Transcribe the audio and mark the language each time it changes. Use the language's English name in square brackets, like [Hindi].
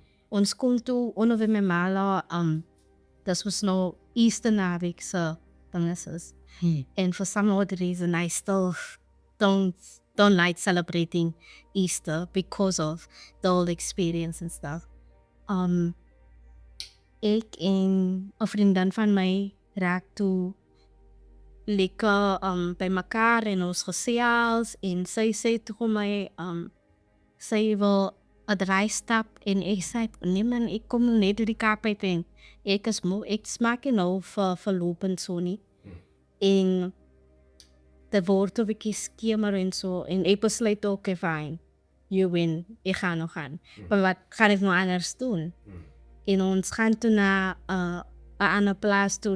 [Afrikaans] Ons kom toe, onder my mala, dis was nou Easter naweek se dinges is. [English] And for some odd reason, I still don't like celebrating Easter because of the whole experience and stuff. [Afrikaans] Ek en 'n vriendin van my raak toe lekker by mekaar en ons gesels en sy sê toe vir my sy wil 'n draaistap en ek sê nee man, ek kom net uit die Kaap uit en ek is moe, ek smaak nie nou vir lopend so nie. En dit word 'n bietjie skemer en so en ek besluit ook [English] fine, you win, [Afrikaans] ek gaan nog gaan. Maar wat gaan ek nou anders doen? En ons gaan toe na 'n ander plaas toe.